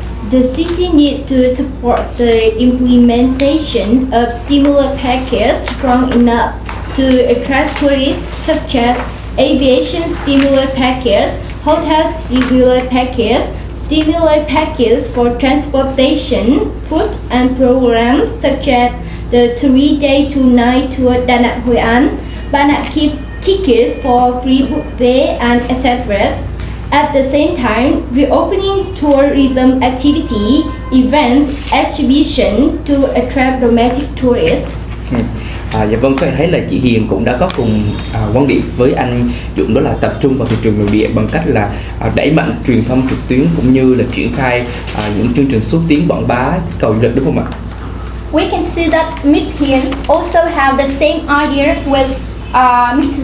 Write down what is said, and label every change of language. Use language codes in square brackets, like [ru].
[en] the city needs to support the implementation of stimulus package strong enough to attract tourists, such as aviation stimulus package, hotel stimulus package for transportation, food, and programs such as the 3-day 2-night tour Đà Nẵng Hội An, Đà Nẵng keeps tickets for free buffet, and etc. At the same time, reopening tourism activity, event, exhibition to attract domestic tourists. [vi] Dạ vâng, có thể thấy là chị Hiền cũng đã có cùng quan điểm với anh Dũng, đó là tập trung vào thị trường nội địa bằng cách là đẩy mạnh truyền thông trực tuyến cũng như là triển khai những chương trình xúc tiến quảng bá cầu du lịch, đúng không ạ? [en] We can see that Ms. Hiền also have the same idea with Mr.